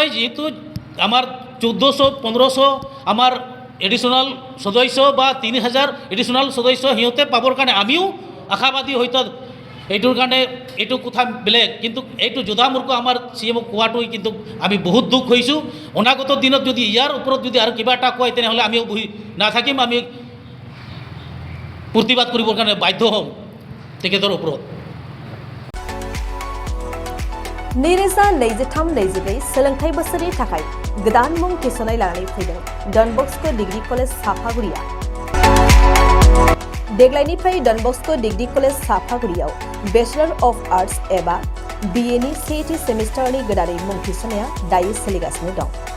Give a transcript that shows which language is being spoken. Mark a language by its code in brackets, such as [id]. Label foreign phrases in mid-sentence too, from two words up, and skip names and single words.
[as] যিহেতু আমাৰ 1400-1500 আমাৰ এডিশ্যনেল সদস্য বা 3000 এডিশ্যনেল সদস্য সিহঁতে পাবৰ কাৰণে আমিও আশাবাদী হয়তো এইটোৰ কাৰণে এইটো কথা বেলেগ কিন্তু এইটো যোধামূৰ্খ আমাৰ CMক কোৱাটো কিন্তু আমি বহুত দুখ হৈছোঁ অনাগত দিনত যদি ইয়াৰ ওপৰত যদি আৰু কিবা এটা কয় তেনেহ'লে আমিও বহি নাথাকিম আমি প্ৰতিবাদ কৰিবৰ কাৰণে বাধ্য হ'ম তেখেতৰ ওপৰত [brx] नैरोजा 23-24 सोलोंथाइ बोसोरनि थाखाय गोदान मुं थिसननाय लानानै फैदों डन बस्क' डिग्री कलेज साफागुरिया देग्लायनिफ्राय डन बस्क' डिग्री कलेज साफागुरियाव [en] Bachelor of Arts [brx] एबा BA नि सेथि सेमिस्टारनि गोदानै मुं थिसननाया दायो सोलिगासिनो दं